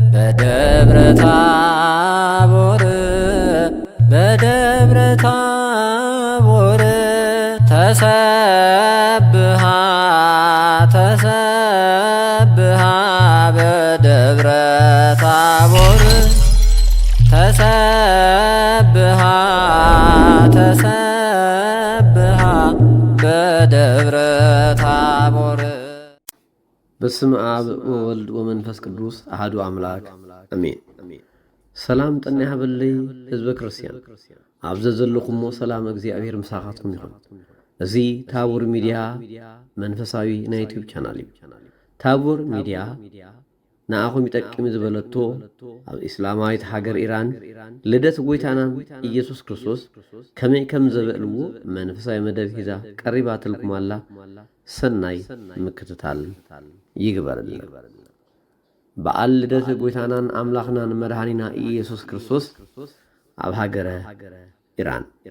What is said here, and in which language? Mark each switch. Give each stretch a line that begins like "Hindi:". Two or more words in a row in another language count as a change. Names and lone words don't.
Geez: በደብረ ታቦር በደብረ ታቦር ተሰብሃ ተሰብሃ በደብረ ታቦር ተሰብሃ ተሰብሃ በደብረ ታቦር። በስመ አብ ወወልድ ወመንፈስ ቅዱስ አሐዱ አምላክ አሜን።
Tigrinya: ሰላም ጠና ያህበለይ ህዝበ ክርስቲያን አብዘ ዘለኹሞ ሰላም እግዚአብሔር ምሳኻትኩም ይኹን። እዚ ታቦር ሚድያ መንፈሳዊ ናይ
English: YouTube channel
Tigrinya: እዩ። ታቦር ሚድያ ንኣኹም ይጠቅም ዝበለቶ ኣብ እስላማዊት ሃገር ኢራን ልደት ጎይታናን ኢየሱስ ክርስቶስ ከመይ ከም ዘበዕልዎ መንፈሳዊ መደብ ሒዛ ቀሪባትልኩም ኣላ። ሰናይ ምክትታል ይግበርልን። በዓል ልደት ጎይታናን ኣምላኽናን መድኃኒና ኢየሱስ ክርስቶስ ኣብ ሃገረ ኢራን